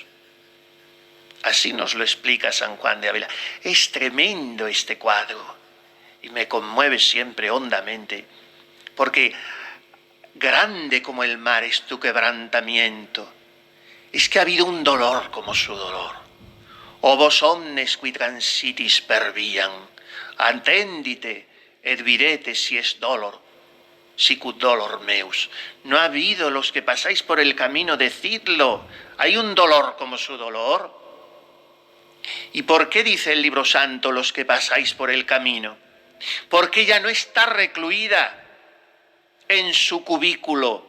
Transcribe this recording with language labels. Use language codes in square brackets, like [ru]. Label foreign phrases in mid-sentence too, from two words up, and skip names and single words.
[es] Así nos lo explica San Juan de Ávila. Es tremendo este cuadro y me conmueve siempre hondamente, porque grande como el mar es tu quebrantamiento. Es que ha habido un dolor como su dolor. [la] O vos omnes qui transitis per viam, attendite et videte si es dolor, sicut dolor meus. [es] No ha habido los que pasáis por el camino, decidlo. ¿Hay un dolor como su dolor? ¿Y por qué dice el libro santo los que pasáis por el camino? Porque ella no está recluida en su cubículo.